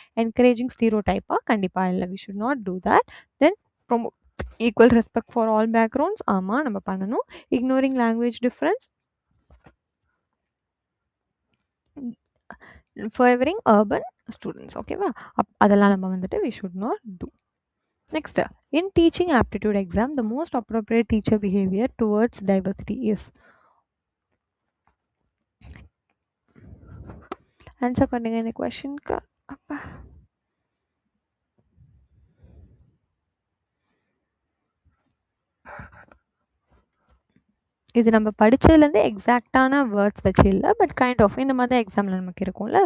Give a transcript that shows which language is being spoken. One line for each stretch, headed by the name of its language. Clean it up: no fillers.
English: encouraging ஸ்டீரியோ டைப்பாக
Tamil: கண்டிப்பாக இல்லை.
English: We should not do that. Then promote equal respect for all backgrounds.
Tamil: ஆமாம், நம்ம பண்ணணும்.
English: Ignoring language difference, favouring urban students.
Tamil: ஓகேவா? அதெல்லாம் நம்ம வந்துட்டு
English: We should not do. Next, in teaching aptitude exam, the most appropriate teacher behavior towards diversity is.
Tamil: Answer பண்ணுங்க இந்த கொஸ்டினுக்கு. அப்பா, இது நம்ம படித்ததுலேருந்து எக்ஸாக்டான வேர்ட்ஸ் வச்சு இல்லை, பட் கைண்ட் ஆஃப் இந்த மாதிரி தான் எக்ஸாமில் நமக்கு இருக்கும்ல.